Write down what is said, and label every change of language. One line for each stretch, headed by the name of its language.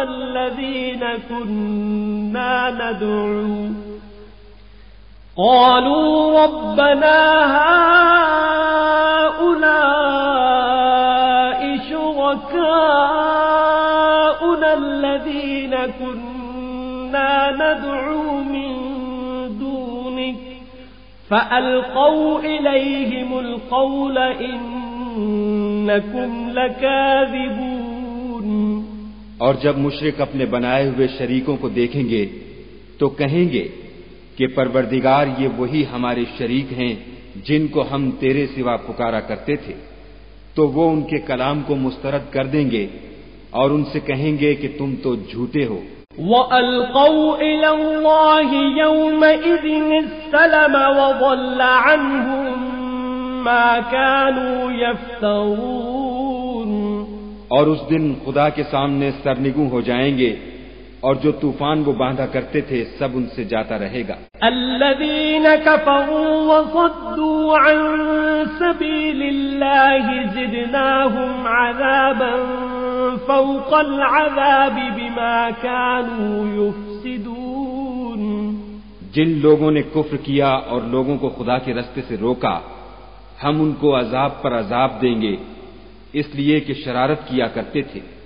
Arabic: الذين كنا ندعو قالوا ربنا هؤلاء شركاؤنا الذين كنا ندعو من دونك فألقوا إليهم القول إنكم لكاذبون۔
Urdu: اور جب مشرک اپنے بنائے ہوئے شریکوں کو دیکھیں گے تو کہیں گے کہ پروردگار یہ وہی ہمارے شریک ہیں جن کو ہم تیرے سوا پکارا کرتے تھے، تو وہ ان کے کلام کو مسترد کر دیں گے اور ان سے کہیں گے کہ تم تو جھوٹے ہو۔
Arabic: وَأَلْقَوْا إِلَى اللَّهِ يَوْمَئِذٍ السَّلَمَ وَضَلَّ عَنْهُمْ مَا كَانُوا يَفْتَرُونَ۔
Urdu: اور اس دن خدا کے سامنے سرنگوں ہو جائیں گے اور جو طوفان وہ باندھا کرتے تھے سب ان سے جاتا رہے گا۔
Arabic: الذين كفروا وصدوا عن سبيل الله زدناهم عذابا فوق العذاب بما كانوا يفسدون۔
Urdu: جن لوگوں نے کفر کیا اور لوگوں کو خدا کے رستے سے روکا ہم ان کو عذاب پر عذاب دیں گے اس لیے کہ شرارت کیا کرتے تھے۔